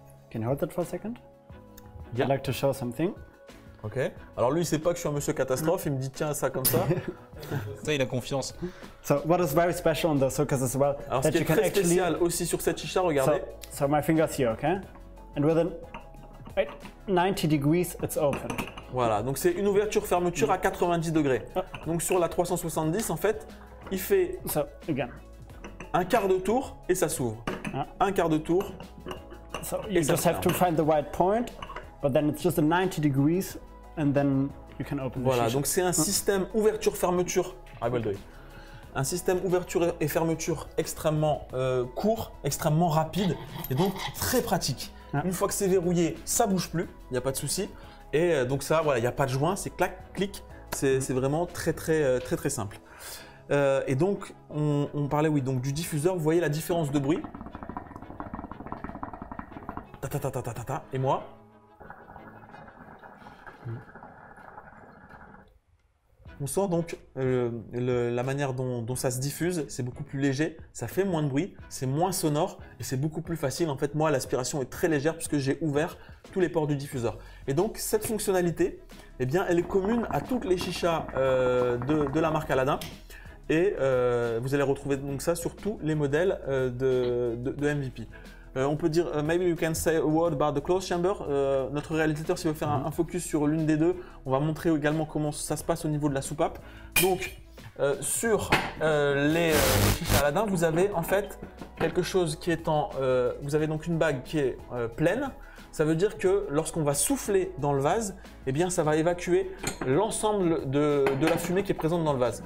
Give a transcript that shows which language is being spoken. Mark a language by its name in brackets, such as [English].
[English] Can you hold that for a second? Yeah. I'd like to show something. Ok. [French] Alors lui, il sait pas que je suis un monsieur catastrophe. Il me dit tiens ça comme ça. Ça, il a confiance. [English] So what is very special on the hookahs as well, [French] Alors ce qui est très spécial aussi sur cette chicha, regardez. [English] So my fingers here, okay? And within 90 degrees, it's open. [French] Voilà. Donc c'est une ouverture-fermeture à 90 degrés. Donc sur la 370, en fait, il fait [English] So again, [French] un quart de tour et ça s'ouvre. Un quart de tour. [English] so you just have to find the right point, but then it's just a 90 degrees, and then you can open the [French] Voilà, [English] shisha. [French] donc c'est un système ouverture-fermeture. [English] I will do it. [French] Un système ouverture et fermeture extrêmement court, extrêmement rapide et donc très pratique. Une fois que c'est verrouillé, ça bouge plus, il n'y a pas de souci. Et donc ça, voilà, il n'y a pas de joint, c'est clac, clic. C'est vraiment très simple. Et donc on parlait donc du diffuseur. Vous voyez la différence de bruit. Ta ta ta ta ta ta ta. Et moi. On sent donc la manière dont ça se diffuse, c'est beaucoup plus léger, ça fait moins de bruit, c'est moins sonore et c'est beaucoup plus facile. En fait, moi, l'aspiration est très légère puisque j'ai ouvert tous les ports du diffuseur. Et donc, cette fonctionnalité, elle est commune à toutes les chichas de la marque Aladin. Et vous allez retrouver donc ça sur tous les modèles de MVP. On peut dire, [English] maybe you can say a word about the closed chamber. [French] Notre réalisateur, s'il veut faire un focus sur l'une des deux, on va montrer également comment ça se passe au niveau de la soupape. Donc, sur les chichas Aladin, vous avez en fait quelque chose qui est vous avez donc une bague qui est pleine. Ça veut dire que lorsqu'on va souffler dans le vase, ça va évacuer l'ensemble de la fumée qui est présente dans le vase.